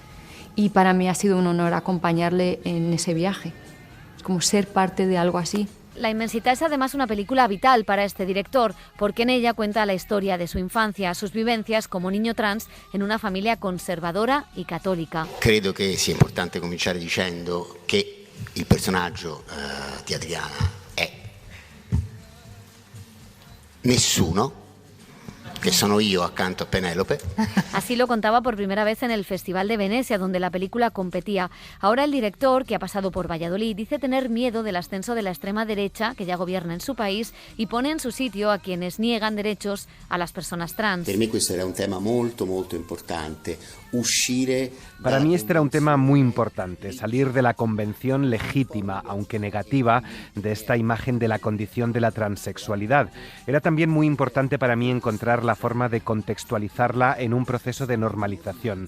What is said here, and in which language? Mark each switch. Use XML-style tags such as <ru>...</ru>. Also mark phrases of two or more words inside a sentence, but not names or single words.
<es>Y para mí ha sido un honor acompañarle en ese viaje. Es como ser parte de algo así. La Immensità es además una película vital para este director, porque en ella cuenta la historia de su infancia, sus vivencias como niño trans en una familia conservadora y católica.</es> <it>Credo che sia importante cominciare dicendo che il personaggio di Adriana è nessuno, che sono io accanto a Penélope.</it> <es>Así lo contaba por primera vez en el Festival de Venecia, donde la película competía. Ahora el director, que ha pasado por Valladolid, dice tener miedo del ascenso de la extrema derecha, que ya gobierna en su país, y pone en su sitio a quienes niegan derechos a las personas trans.</es> <it>Per me questo era un tema molto molto importante.</it> <es>Para mí este era un tema muy importante, salir de la convención legítima, aunque negativa, de esta imagen de la condición de la transexualidad. Era también muy importante para mí encontrar la forma de contextualizarla en un proceso de normalización.</es>